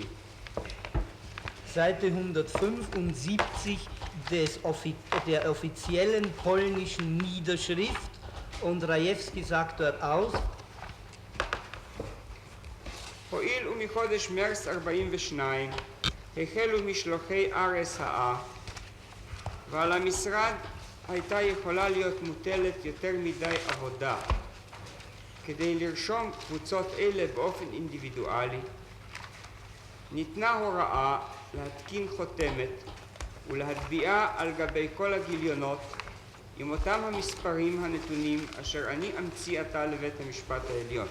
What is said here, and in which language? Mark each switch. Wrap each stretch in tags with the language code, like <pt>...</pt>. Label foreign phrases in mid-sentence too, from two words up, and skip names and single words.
<de>Seite 175 der offiziellen polnischen Niederschrift und Rajewski sagt dort aus,</de> <he>הואיל ומחודש מרס 42 החלו משלוחי RSA ועל המשרד הייתה יכולה להיות מוטלת יותר מדי עבודה כדי לרשום קבוצות אלה באופן אינדיבידואלי, ניתנה הוראה להתקין חותמת ולהטביעה על גבי כל הגיליונות עם אותם המספרים הנתונים אשר אני אמציא עתה לבית המשפט העליון.</he>